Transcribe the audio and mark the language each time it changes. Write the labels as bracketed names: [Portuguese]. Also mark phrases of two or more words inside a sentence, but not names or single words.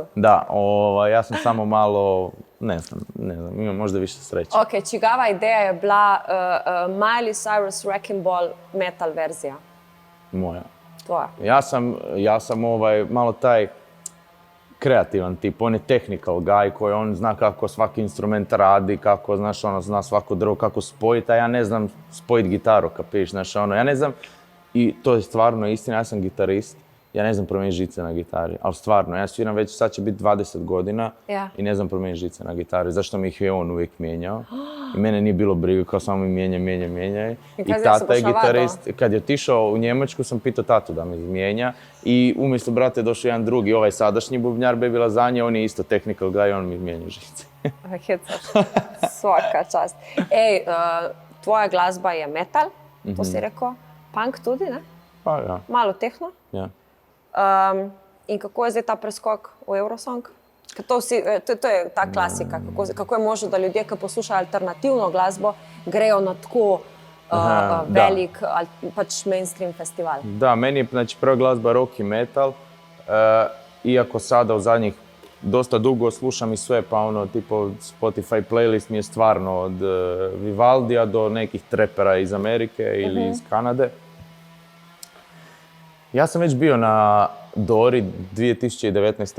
[Croatian] Da, ja sam samo malo, ne znam, imam možda više sreće. Ok, čigava ideja je bila Miley Cyrus Wrecking Ball metal verzija? Moja. Tvoja? Ja sam malo taj kreativan tip, on je [English] technical guy [Croatian] koji on zna kako svaki instrument radi, kako, znaš, zna svako drvo, kako spojiti, a ja ne znam spojiti gitaru, kapiš, znaš, ja ne znam, i to je stvarno istina, ja sam gitarist, ja ne znam promijeniti žice na gitari, ali stvarno, ja sviram već, sad će biti 20 godina i ne znam promijeniti žice na gitari, zašto mi ih je on uvijek mijenjao i mene nije bilo briga, kao samo mi mijenja. I tata je gitarist, kad je otišao u Njemačku sam pitao tatu da mi mijenja i umjesto brata je došao jedan drugi, ovaj sadašnji bubnjar, Baby Lazanje, on je isto [English] technical guy, [Croatian] on mi mijenja žice. Svaka čast. Ej, tvoja glazba je metal, to si rekao, [Slovenian] punk tudi, ne? Pa ja. Malo tehno. Ja. In kako je zdaj ta preskok v Eurosong? To je ta klasika. Kako je možno, da ljudje, ki poslušajo alternativno glasbo, grejo na tako velik pač mainstream festival? [Croatian] Da, meni je prva glazba rock i metal. Iako sada u zadnjih dosta dugo slušam i sve, pa tipo Spotify playlist mi je stvarno od Vivaldija do nekih trepera iz Amerike ili iz Kanade. Ja sam već bio na Dori 2019.